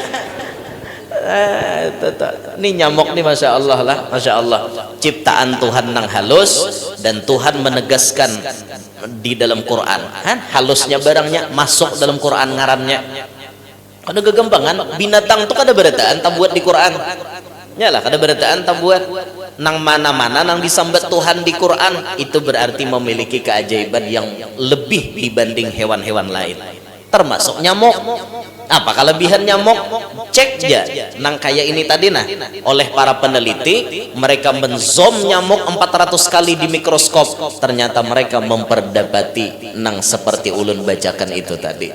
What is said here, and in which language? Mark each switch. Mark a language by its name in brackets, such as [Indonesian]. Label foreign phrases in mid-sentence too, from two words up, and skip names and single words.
[Indonesian] Ini nyamuk nih, masya Allah lah, masya Allah, ciptaan Tuhan nang halus, dan Tuhan menegaskan di dalam Quran, halusnya barangnya masuk dalam Quran ngarannya. [Banjar] Ada kegampangan binatang tuh kada berataan tak buat di Quran, nyalah kada berataan tak buat nang mana-mana nang disambat Tuhan di Quran, [Indonesian] itu berarti memiliki keajaiban yang lebih dibanding hewan-hewan lain, termasuk nyamuk. Apa kelebihan nyamuk? Cek aja nang kayak ini tadi nah, oleh para peneliti mereka menzoom nyamuk 400 kali di mikroskop, ternyata mereka memperdapati nang seperti ulun bacakan itu tadi.